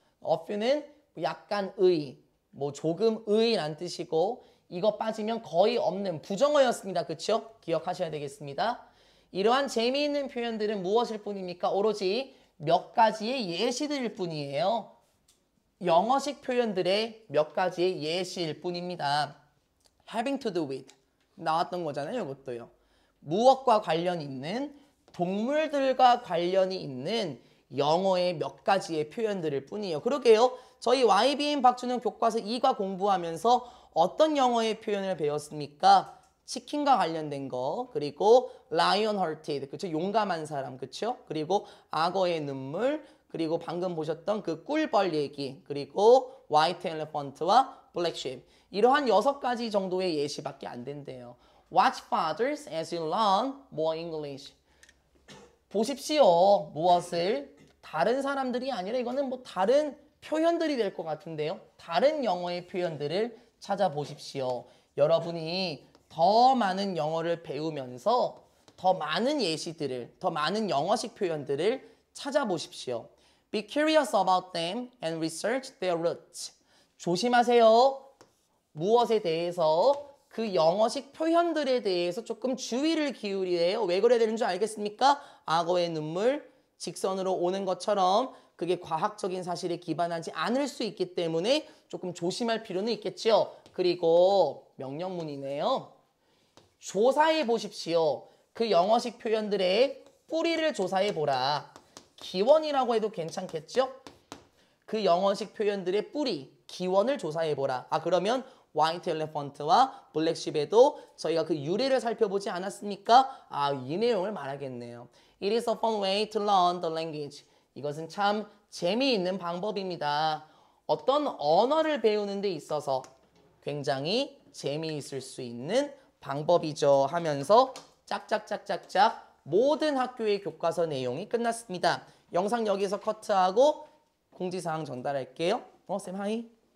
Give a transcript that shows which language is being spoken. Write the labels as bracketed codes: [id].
[ko] a few는 약간의, 뭐 조금의란 뜻이고 이거 빠지면 거의 없는 부정어였습니다. 그쵸? 기억하셔야 되겠습니다. 이러한 재미있는 표현들은 무엇일 뿐입니까? 오로지 몇 가지의 예시들일 뿐이에요. 영어식 표현들의 몇 가지의 예시일 뿐입니다. [en] having to do with [ko] 나왔던 거잖아요. 이것도요. 무엇과 관련 있는 동물들과 관련이 있는 영어의 몇 가지의 표현들일 뿐이에요. 그러게요. 저희 YBN 박준영 교과서 2과 공부하면서 어떤 영어의 표현을 배웠습니까? 치킨과 관련된 거, 그리고 lion hearted, 그쵸? 용감한 사람, 그쵸? 그리고 악어의 눈물, 그리고 방금 보셨던 그 꿀벌 얘기, 그리고 white elephant와 black sheep. 이러한 6가지 정도의 예시밖에 안 된대요. [en] Watch fathers as you learn more English. [ko] 보십시오. 무엇을? 다른 사람들이 아니라 이거는 뭐 다른 표현들이 될 것 같은데요. 다른 영어의 표현들을 찾아보십시오. 여러분이 더 많은 영어를 배우면서 더 많은 예시들을, 더 많은 영어식 표현들을 찾아보십시오. [en] Be curious about them and research their roots. [ko] 조심하세요. 무엇에 대해서 그 영어식 표현들에 대해서 조금 주의를 기울이래요. 왜 그래야 되는 줄 알겠습니까? 악어의 눈물, 직선으로 오는 것처럼 그게 과학적인 사실에 기반하지 않을 수 있기 때문에 조금 조심할 필요는 있겠죠. 그리고 명령문이네요. 조사해 보십시오. 그 영어식 표현들의 뿌리를 조사해 보라. 기원이라고 해도 괜찮겠죠? 그 영어식 표현들의 뿌리, 기원을 조사해 보라. 아, 그러면 white elephant와 black sheep에도 저희가 그 유래를 살펴보지 않았습니까? 아, 이 내용을 말하겠네요. [en] It is a fun way to learn the language. [ko] 이것은 참 재미있는 방법입니다. 어떤 언어를 배우는 데 있어서 굉장히 재미있을 수 있는 방법이죠 하면서 짝짝짝짝짝 모든 학교의 교과서 내용이 끝났습니다. 영상 여기서 커트하고 공지사항 전달할게요. 쌤 하이.